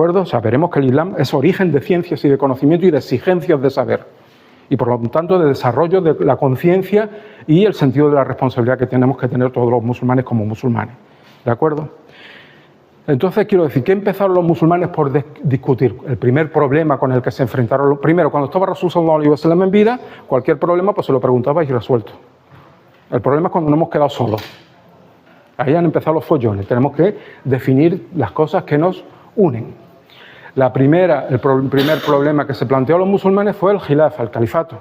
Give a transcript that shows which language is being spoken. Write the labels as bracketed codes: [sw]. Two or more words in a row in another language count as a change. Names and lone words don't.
[es] O sea, veremos que el Islam es origen de ciencias y de conocimiento y de exigencias de saber. Y por lo tanto de desarrollo de la conciencia y el sentido de la responsabilidad que tenemos que tener todos los musulmanes como musulmanes. ¿De acuerdo? Entonces, quiero decir, ¿qué empezaron los musulmanes por discutir? El primer problema con el que se enfrentaron, primero, cuando estaba [ar] رسول صلى الله عليه وسلم [es] en vida, cualquier problema pues se lo preguntaba y resuelto. El problema es cuando nos hemos quedado solos. Ahí han empezado los follones. Tenemos que definir las cosas que nos unen. El primer problema que se planteó a los musulmanes fue el khilafa, el califato.